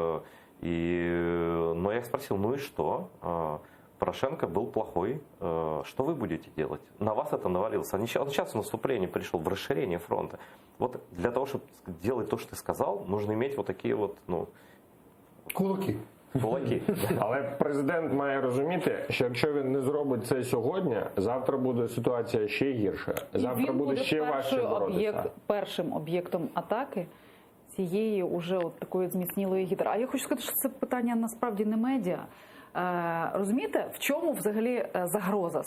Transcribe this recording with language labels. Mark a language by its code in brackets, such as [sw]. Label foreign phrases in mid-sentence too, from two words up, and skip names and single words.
[ru] Но я их спросил, ну и что? Порошенко был плохой, что вы будете делать? На вас это навалилось. Он сейчас в наступление пришел, в расширение фронта. Вот для того, чтобы делать то, что ты сказал, нужно иметь вот такие вот, ну... Кулаки. Кулаки. [uk] Але президент має розуміти, що якщо він не зробить це сьогодні, завтра буде ситуація ще гірша. Завтра буде ще важче боротися. Першим об'єктом атаки цієї уже от такої зміцнілої гідри. А я хочу сказати, що це питання насправді не медіа. Розумієте, в чому взагалі загроза?